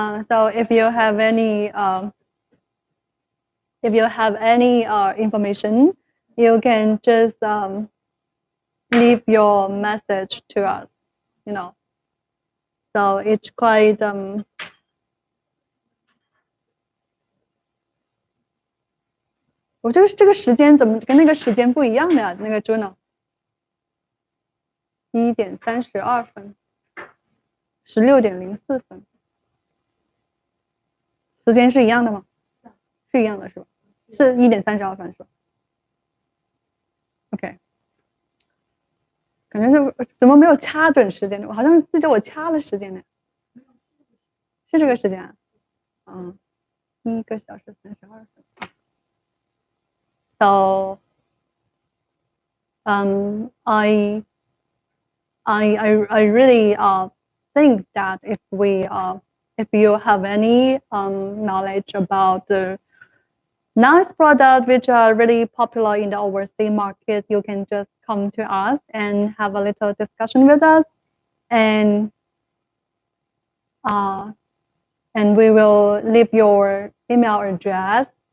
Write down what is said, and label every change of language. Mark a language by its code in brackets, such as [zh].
[en] So if you have any information, you can just leave your message to us. You know, so it's quite [zh] 我这个时间怎么跟那个时间不一样的呀？那个 Juno 1:32，16:04，时间是一样的吗？是一样的是吧？是1:32是吧 ？OK， 感觉是怎么没有掐准时间呢？我好像记得我掐了时间呢，是这个时间啊？1个小时32分。 [en] So, I really think that if you have any knowledge about the nice product which are really popular in the overseas market, you can just come to us and have a little discussion with us, and we will leave your email address,